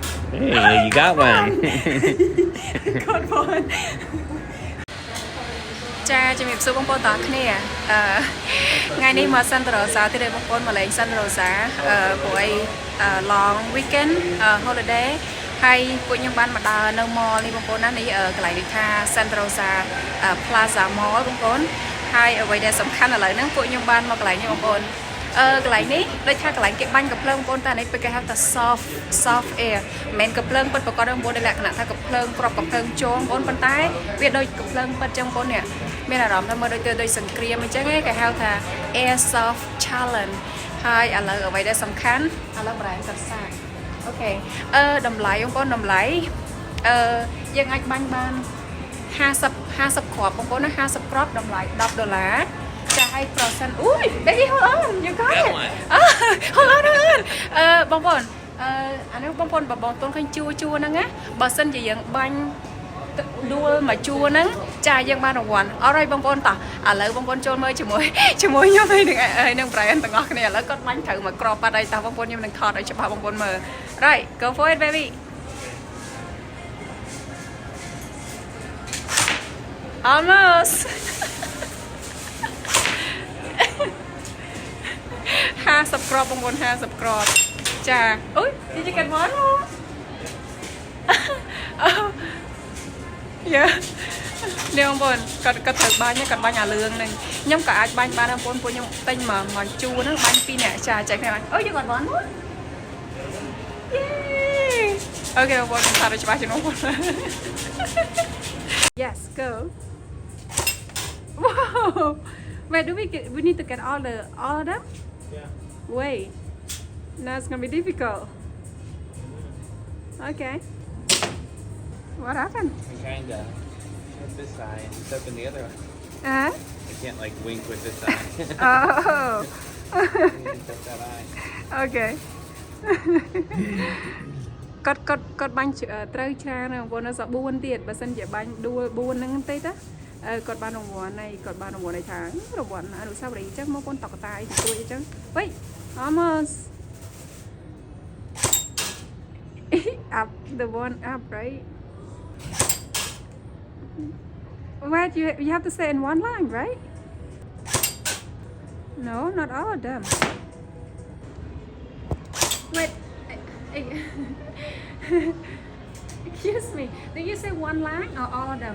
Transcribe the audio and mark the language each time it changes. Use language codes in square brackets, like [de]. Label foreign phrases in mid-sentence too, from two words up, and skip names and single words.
[en] Hey, you got one. Got one. [km] ចាជំរាបសួរបងប្អូនទាំងអស់គ្នាថ្ងៃនេះមកសិនតារ៉ូសាទៀតបងប្អូនមកលេងសិនតារ៉ូសាព្រោះអី [en] long weekend holiday [km] ហើយពួកខ្ញុំបានមកដើរនៅ mall នេះបងប្អូនណានេះកន្លែងនេះថា Santa Rosa Plaza Mall បងប្អូនហើយអ្វីដែលសំខាន់ឥឡូវហ្នឹងពួកខ្ញុំបានមកកន្លែងនេះបងប្អូនកន្លែងនេះដូចថាកន្លែងគេបាញ់កាភ្លើង បងប្អូនតែនេះគេហៅថា soft air មិនមែនកាភ្លើងពិតប្រកបទេបងប្អូនដែលលក្ខណៈថាកាភ្លើងគ្រាប់កាភ្លើងជងបងប្អូនប៉ុន្តែវាដូចកាភ្លើងពិតចឹងបងប្អូននេះមានអារម្មណ៍ថាមើលដូច សង្គ្រាមអញ្ចឹងគេហៅថា Airsoft Challenge ហើយឥឡូវអ្វីដែលសំខាន់ឥឡូវ brand កាត់សាច់អូខេតម្លៃបងប្អូនតម្លៃយើង អាចបាញ់បាន50គ្រាប់បងប្អូនណា50គ្រាប់តម្លៃ$10ចាឲ្យ percent អូយ [en] baby hold on you got it hold on [km] បងប្អូនអានេះបងប្អូនបងប្អូនឃើញជួហ្នឹងណាបើសិនជាយើងបាញ់ដួលមកជួហ្នឹងចាយើងបានរង្វាន់អរហើយបងប្អូនតោះឥឡូវបងប្អូនចូលមើលជាមួយខ្ញុំនឹង brand ទាំងអស់គ្នាឥឡូវគាត់បាញ់ត្រូវមកក្របបាត់ហើយតោះបងប្អូនខ្ញុំនឹងថតឲ្យច្បាស់បងប្អូនមើល [en] right go for it baby [km] almost 50 គ្រាប់បងប្អូន50គ្រាប់ចាអូយ [en] did you get one yeah [km] នេះបងប្អូនគាត់ត្រូវបាញ់គាត់បាញ់អាលឿងហ្នឹងខ្ញុំក៏អាចបាញ់បានបងប្អូនពួកខ្ញុំទិញមកជួរហ្នឹងបាញ់2នាក់ចាចែកគ្នាបាញ់អូយ [en] you got one more [km] yay អូខេបងប្អូនថាទៅច្បាស់ជាងបងប្អូន [en] yes go wow wait do we need to get all of them Yeah. wait now it's gonna be difficult okay what happened I'm trying to hit this eye and open the other one. I can't like wink with this eye. oh Shut that eye. [km] okay គាត់បាញ់ត្រូវច្រើនបងប្អូននៅស4ទៀតបើសិនជាបាញ់ដួល4ហ្នឹងទេតាគាត់បានរង្វាន់ហើយគាត់បានរង្វាន់ឲ្យថារង្វាន់អនុស្សាវរីយ៍អញ្ចឹងមកបងប្អូនតកតាអីជួយអញ្ចឹងវ៉ៃ almost [en] up the one up right wait you have to say in one line right no not all of them wait excuse me did you say one line or all of them